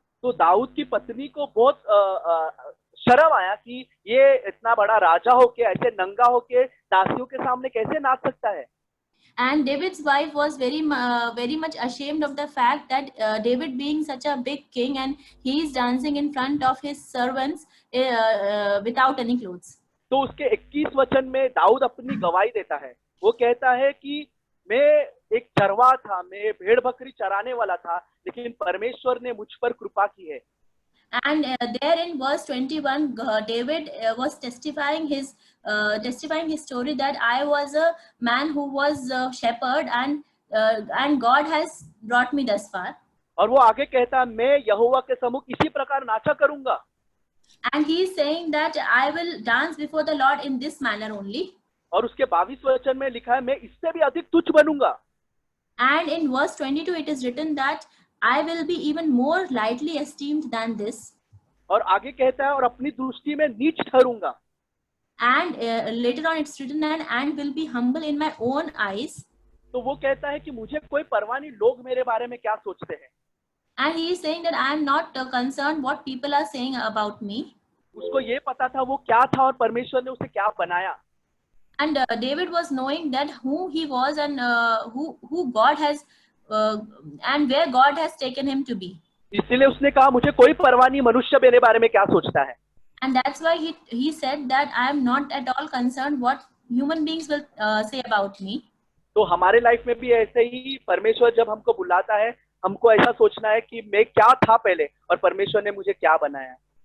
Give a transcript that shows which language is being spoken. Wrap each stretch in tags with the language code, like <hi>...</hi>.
<hi>तो दाऊद की पत्नी को बहुत शर्म आया कि ये इतना बड़ा राजा होके ऐसे नंगा होके दासियों के सामने कैसे नाच सकता है.</hi> <en>And David's wife was very much ashamed of the fact that David, being such a big king, and he is dancing in front of his servants without any clothes.</en> <hi>तो उसके 21 वचन में दाऊद अपनी गवाही देता है. वो कहता है कि मैं एक चरवाहा था, मैं भेड़ बकरी चराने वाला था, लेकिन परमेश्वर ने मुझ पर कृपा की है.</hi> <en>And there in verse 21, David was testifying his story that I was a man who was a shepherd and God has brought me thus far.</en> <hi>और वो आगे कहता है मैं यहोवा के सम्मुख इसी प्रकार नाचा करूंगा.</hi> <en>And he is saying that I will dance before the Lord in this manner only.</en> <hi>और उसके 22 वचन में लिखा है मैं इससे भी अधिक तुच्छ बनूंगा.</hi> <en>And in verse 22 it is written that I will be even more lightly esteemed than this.</en> <hi>और आगे कहता है और अपनी दृष्टि में नीच ठहरूंगा.</hi> <en>And later on it's written and will be humble in my own eyes.</en> <hi>तो वो कहता है कि मुझे कोई परवाह नहीं लोग मेरे बारे में क्या सोचते हैं.</hi> <en>And he is saying that I am not concerned what people are saying about me.</en> <hi>उसको ये पता था वो क्या था और परमेश्वर ने उसे क्या बनाया.</hi> <en>And David was knowing that who he was and who God has and where God has taken him to be.</en> <hi>इसलिए उसने कहा मुझे कोई परवाह नहीं मनुष्य मेरे बारे में क्या सोचता है.</hi> <en>And that's why he said that I am not at all concerned what human beings will say about me.</en> <hi>तो हमारे लाइफ में भी ऐसे ही परमेश्वर जब हमको बुलाता है हमको ऐसा सोचना है कि मैं क्या था पहले और परमेश्वर ने मुझे क्या बनाया.</hi>